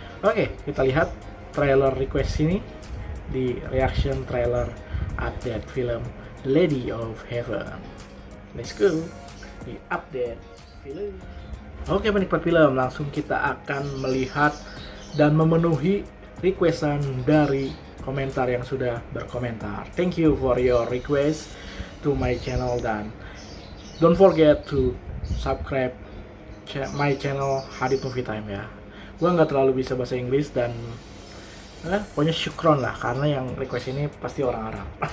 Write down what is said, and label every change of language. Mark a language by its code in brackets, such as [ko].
[id] Oke, kita lihat trailer request ini di reaction trailer update film The Lady of Heaven. [en] Let's go [id] di update film. Oke penikmat film, langsung kita akan melihat dan memenuhi requestan dari komentar yang sudah berkomentar. [en] Thank you for your request to my channel, dan don't forget to subscribe my channel Hadit Movie Time ya. [id] Gua nggak terlalu bisa bahasa Inggris dan pokoknya syukron lah karena yang request ini pasti orang Arab.